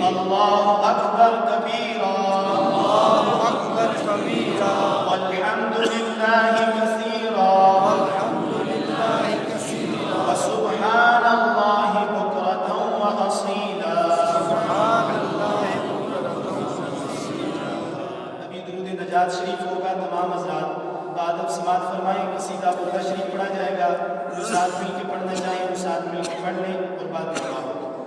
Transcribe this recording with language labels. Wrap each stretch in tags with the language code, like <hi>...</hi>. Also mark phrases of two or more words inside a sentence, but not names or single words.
<ar>الله أكبر كبيرا الله أكبر كبيرا والحمد لله كثيرا والحمد لله كثيرا وسبحان الله بكرة وأصيلا. سبحان الله بكرة وأصيلا.</ar> <ur>ابھی درود نجات شریف ہوگا، تمام حضرات باد اب سماعت فرمائیں، قصیدہ بردہ شریف پڑھا جائے گا، جو ساتھ مل کے پڑھنا چاہیں وہ ساتھ مل کے پڑھ لیں اور بعد میں دعا ہوگی.</ur>